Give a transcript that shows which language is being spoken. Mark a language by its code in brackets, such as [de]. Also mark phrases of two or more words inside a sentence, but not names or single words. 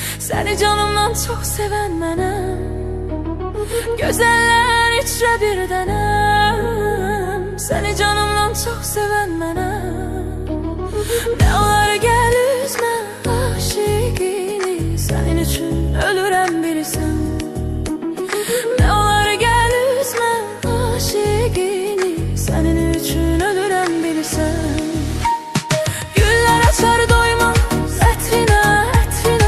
[tr] Seni canımdan çok seven [az] mənəm, gözəller içrə bir dənəm. [tr] Seni canımdan çok seven [az] mənəm, ne olar gəl üzmə aşiqini. Senin üçün ölürəm bilirsən, ne olar gəl üzmə aşiqini. Senin üçün ölürəm bilirsən. Güller açar doymaz ətrinə, ətrinə.